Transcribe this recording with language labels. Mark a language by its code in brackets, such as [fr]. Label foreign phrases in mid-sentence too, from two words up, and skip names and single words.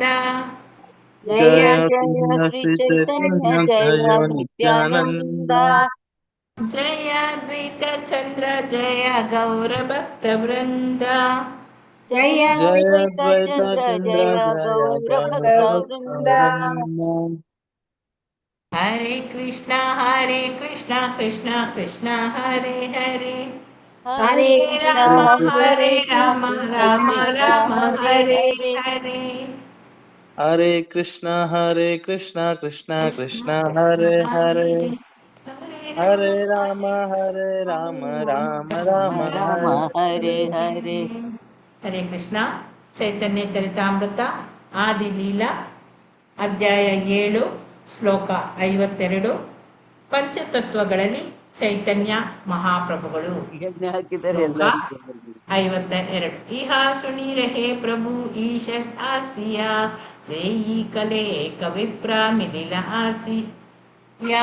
[sa] ಜಯ ಜಯ ಶ್ರೀ ಚೈತನ್ಯ ಜಯ ನಿತ್ಯಾನಂದ. ಜಯ ಅದ್ವೈತ ಚಂದ್ರ ಜಯ ಗೌರ ಭಕ್ತ ವೃಂದ. ಜಯ ಅದ್ವೈತ ಚಂದ್ರ ಜಯ ಗೌರ ಭಕ್ತ ವೃಂದ. ಹರೇ ಕೃಷ್ಣ ಕೃಷ್ಣ ಕೃಷ್ಣ ಹರೇ ಹರೇ, ಹರೇ ರಾಮ ಕೃಷ್ಣ ಹರೇ ರಾಮ ರಾಮ ರಾಮ ಹರೇ ಹರೇ. ಹರೇ ಕೃಷ್ಣ ಕೃಷ್ಣ ಕೃಷ್ಣ ಹರೇ ಹರೇ, ಹರೇ ರಾಮ ರಾಮ ರಾಮ ರಾಮ ಹರೇ ಹರೇ. ಹರೇ ಕೃಷ್ಣ. [kn] ಚೈತನ್ಯ ಚರಿತಾಮೃತ ಆದಿ ಲೀಲಾ ಅಧ್ಯಾಯ 7 ಶ್ಲೋಕ 52. ಪಂಚತತ್ವಗಳಲ್ಲಿ ಚೈತನ್ಯ ಮಹಾಪ್ರಭುಗಳು. ಶ್ಲೋಕ 52. [bn] ইহা শুনি রহে প্রভু ঈষৎ হাসিয়া, সেই কালে এক বিপ্র মিলিল আসিয়া.